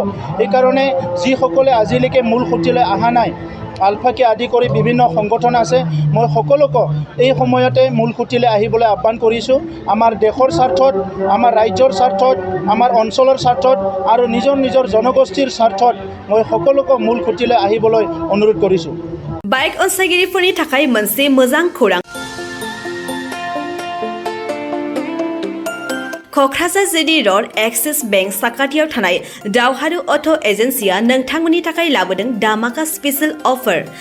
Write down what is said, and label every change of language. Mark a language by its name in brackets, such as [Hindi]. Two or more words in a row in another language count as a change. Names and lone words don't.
[Assamese] সেইকাৰণে যিসকলে আজিলৈকে মূল খুঁটিলৈ অহা নাই, আলফাকে আদি কৰি বিভিন্ন সংগঠন আছে, মই সকলোকে এই সময়তে মূল খুঁটিলৈ আহিবলৈ আহ্বান কৰিছোঁ। আমাৰ দেশৰ স্বাৰ্থত, আমাৰ ৰাজ্যৰ স্বাৰ্থত, আমাৰ অঞ্চলৰ স্বাৰ্থত আৰু নিজৰ নিজৰ জনগোষ্ঠীৰ স্বাৰ্থত মই সকলোকে মূল খুঁটিলৈ আহিবলৈ অনুৰোধ কৰিছোঁ। [Bodo] बाइक अनसायगिरिफोरनि थाखाय मोनसे मोजां खौरां। क'क्राझार जिडी र'ड एक्सिस बेंक साखाथियाव थानाय दावहारु अट' एजेन्सिया नोंथांमोननि थाखाय लाबोदों धामाका [English] special offer.